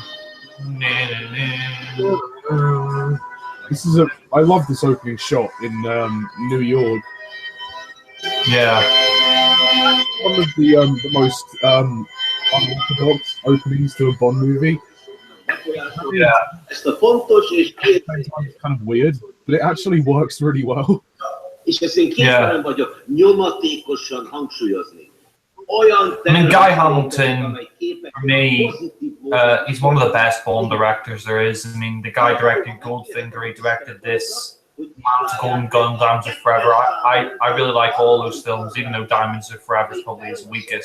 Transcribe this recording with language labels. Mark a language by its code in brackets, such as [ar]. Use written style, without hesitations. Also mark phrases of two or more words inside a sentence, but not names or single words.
[en] I love this opening shot in New York. Yeah. One of the most unorthodox openings to a Bond movie. Yeah. It's kind of weird, but it actually works really well. [hu] És ezt én kénytelen vagyok nyomatékosan hangsúlyozni. [en] I mean, Guy Hamilton, for me, he's one of the best Bond directors there is. I mean, the guy directed Goldfinger, he directed this, Golden Gun, Diamonds Are Forever. I really like all those films, even though Diamonds Are Forever is probably his weakest.